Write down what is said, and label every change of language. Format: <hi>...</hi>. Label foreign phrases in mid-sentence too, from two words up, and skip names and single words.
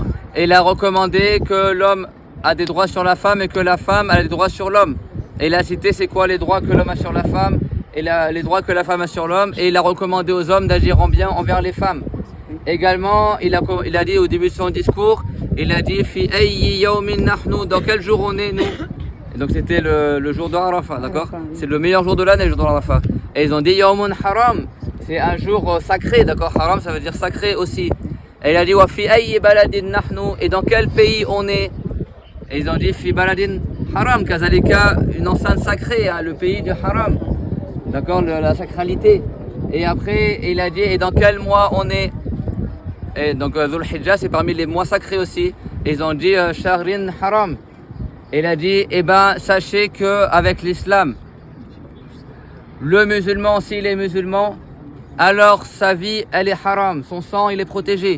<fr>Et il a recommandé que l'homme a des droits sur la femme et que la femme a des droits sur l'homme. Et il a cité c'est quoi les droits que l'homme a sur la femme et les droits que la femme a sur l'homme. Et il a recommandé aux hommes d'agir en bien envers les femmes. Également, il a dit au début de son discours, il a dit</fr> <ar>في أي يوم نحن,</ar> <fr>dans quel jour on est nous? Et donc c'était le jour de Arafat, d'accord? C'est le meilleur jour de l'année, le jour de Arafat. Et ils ont dit</fr> <ar>يوم حرام,</ar> <fr>c'est un jour sacré, d'accord? Haram ça veut dire sacré aussi. Et il a dit</fr> <ar>وفي أي بلد نحن,</ar> <fr>et dans quel pays on est? Et ils ont dit</fr> <ar>في بلد حرام كذلك,</ar> <fr>une enceinte sacrée, hein, le pays du haram, d'accord, la sacralité. Et après il a dit et dans quel mois on est? Et donc Dhul Hijjah c'est parmi les mois sacrés aussi. Et ils ont dit</fr> <ar>شهر حرام.</ar> <fr>Et il a dit eh ben sachez que avec l'islam, le musulman s'il est musulman, alors sa vie, elle est haram, son sang, il est protégé.</fr>